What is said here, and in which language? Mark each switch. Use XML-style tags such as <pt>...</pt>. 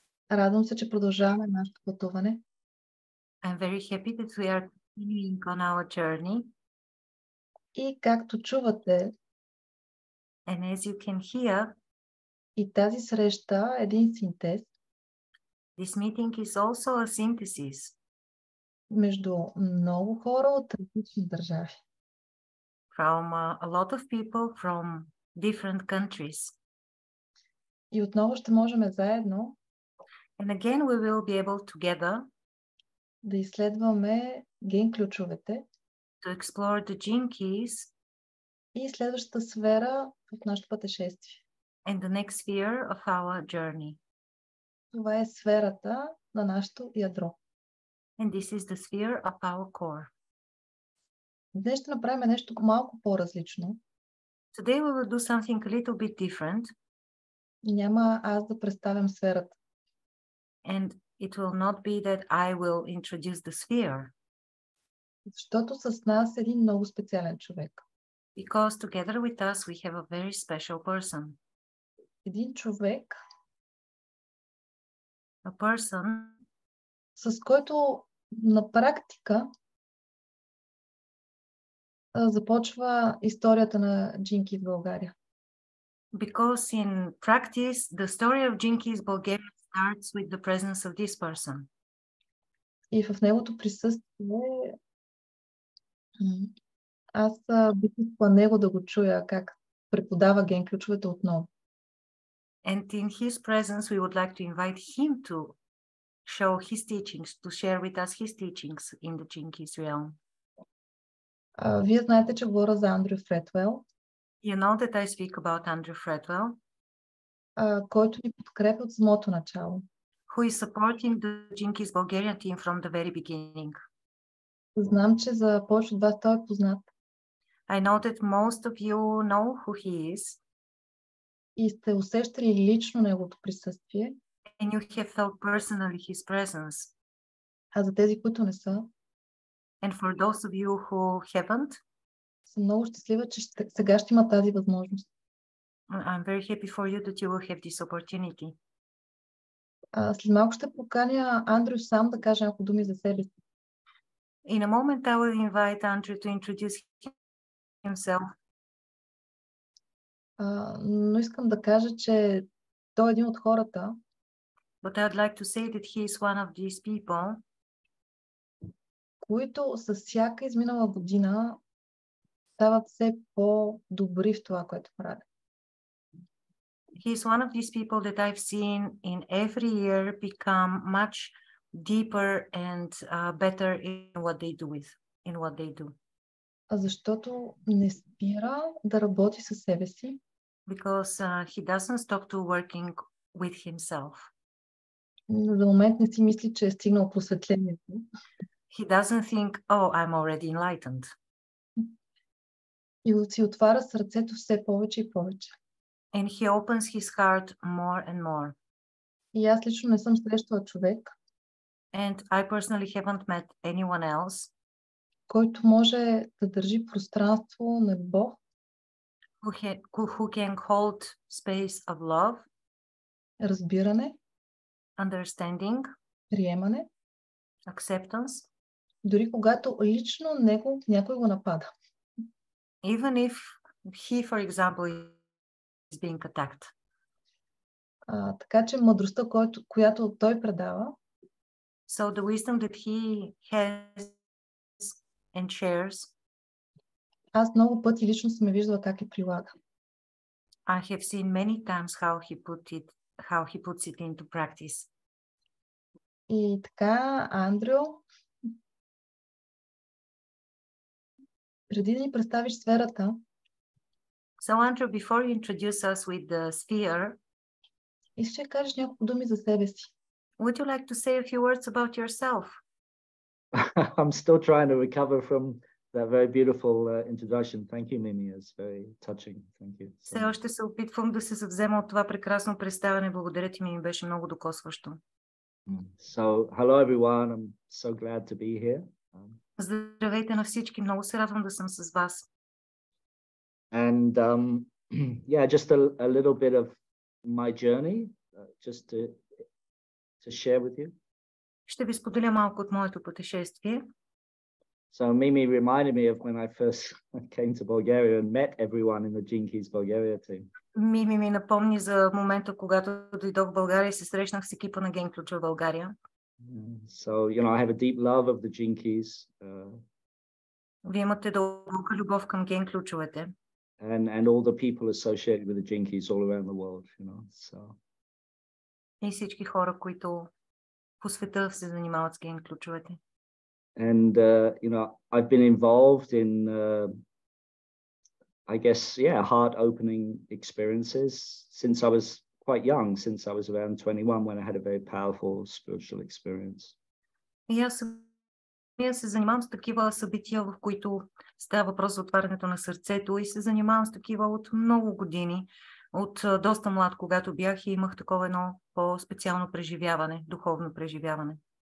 <bg>Радвам се, че продължаваме нашето пътуване.</bg> <en>I'm very happy that we are continuing on our journey.</en> <bg>И както чувате,</bg> <en>And as you can hear,</en> <bg>и тази среща е един синтез</bg> <en>this meeting is also a synthesis</en> <bg>между много хора от различни държави.</bg> <en>from a lot of people from different countries.</en> <bg>И отново ще можем заедно</bg> <en>And again we will be able together</en> <bg>да изследваме ген ключовете</bg> <en>to explore the gene keys</en> <bg>и следващата сфера в нашето пътешествие.</bg> <en>and the next sphere of our journey.</en> <bg>Това е сферата на нашето ядро.</bg> <en>And this is the sphere of our core.</en> <bg>Днес ще направим нещо малко по-различно.</bg> <en>Today we will do something a little bit different.</en> <bg>Няма аз да представям сферата.</bg> <en>And it will not be that I will introduce the sphere.</en> <bg>Защото с нас е един много специален човек.</bg> <en>Because together with us we have a very special person.</en> <bg>Един човек,</bg> <en>A person</en> <bg>с който на практика започва историята на Джинки в България.</bg> <en>Because in practice, the story of Jinki's Bulgaria starts with the presence of this person.</en> <bg>И в неговото присъствие аз бих искала него да го чуя как преподава ген ключовете отново.</bg> <en>And in his presence, we would like to invite him to show his teachings, to share with us his teachings in the Jinkies realm.</en> <bg>Вие знаете, че говоря за Андрю Фретуел,</bg> <en>You know that I speak about Andrew Fretwell,</en> <bg>който ни подкрепя от самото начало.</bg> <en>who is supporting the Jinkies Bulgarian team from the very beginning.</en> <bg>Знам, че за повече от вас той е познат.</bg> <en>I know that most of you know who he is,</en> <bg>И сте усещали лично неговото присъствие.</bg> <en>and you have felt personally his presence.</en> <bg>А за тези, които не са,</bg> <en>And for those of you who haven't,</en> <bg>съм много щастлива, че сега ще има тази възможност.</bg> <en>I'm very happy for you that you will have this opportunity.</en> <bg>След малко ще поканя Андрю сам да каже няколко думи за себе си.</bg> <en>In a moment, I will invite Andrew to introduce himself.</en> <bg>Но искам да кажа, че той е един от хората,</bg> <en>But I'd like to say that he is one of these people</en> <bg>които с всяка изминала година стават все по-добри в това, което правят.</bg> <en>He is one of these people that I've seen in every year become much deeper and better in what they do.</en> <bg>Защото не спира да работи със себе си.</bg> <en>Because he doesn't stop to working with himself.</en> <bg>За момент не си мисли, че е стигнал просветлението.</bg> <en>He doesn't think, oh, I'm already enlightened.</en> <bg>И си отваря сърцето все повече и повече.</bg> <en>And he opens his heart more and more.</en> <bg>И аз лично не съм срещала човек,</bg> <en>And I personally haven't met anyone else</en> <bg>който може да държи пространство на любов,</bg> <en>who can hold space of love,</en> <bg>разбиране,</bg> <en>understanding,</en> <bg>приемане,</bg> <en>acceptance,</en> <bg>дори когато лично него някой го напада.</bg> <en>even if he, for example, is being attacked.</en> <bg>Така че мъдростта, която той предава,</bg> <en>So the wisdom that he has and shares,</en> <bg>аз много пъти лично съм виждала как я прилага.</bg> <en>I have seen many times how he puts it into practice.</en> <bg>И така, Андрю, преди да ни представиш сферата,</bg> <en>So Andrew, before you introduce us with the sphere,</en> <bg>искаш да кажеш няколко думи за себе си.</bg> <en>would you like to say a few words about yourself? I'm still trying to recover from that very beautiful introduction. Thank you, Mimi. It's very touching. Thank you.</en> <bg>Все още се опитвам да се съвзема от това прекрасно представяне. Благодаря ти, ми беше много докосващо.</bg> <en>So, hello everyone. I'm so glad to be here.</en> <bg>Здравейте на всички. Много се радвам да съм с вас.</bg> <en>And yeah, just a little bit of my journey, just to share with you.</en> <bg>Ще ви споделя малко от моето пътешествие.</bg> <en>So Mimi reminded me of when I first came to Bulgaria and met everyone in the Jinkies Bulgaria team.</en> <bg>Мими ми напомни за момента, когато дойдох в България и се срещнах с екипа на Ген Ключ в България.</bg> <en>So, you know, I have a deep love of the Jinkies.</en> <bg>Вие имате дълбока любов към Ген Ключовете.</bg> <en>And all the people associated with the Jinkies all around the world, you know. So.</en> <bg>И всички хора, които по света се занимават с Ген Ключовете.</bg> <en>And you know, I've been involved in I guess, yeah, heart-opening experiences since I was quite young, since I was around 21 when I had a very powerful spiritual experience.</en> <bg>И аз се занимавам с такива събития, в които става въпрос за отварянето на сърцето, и се занимавам с такива от много години, от доста млад, когато бях, и имах такова едно по-специално преживяване, духовно преживяване.</bg>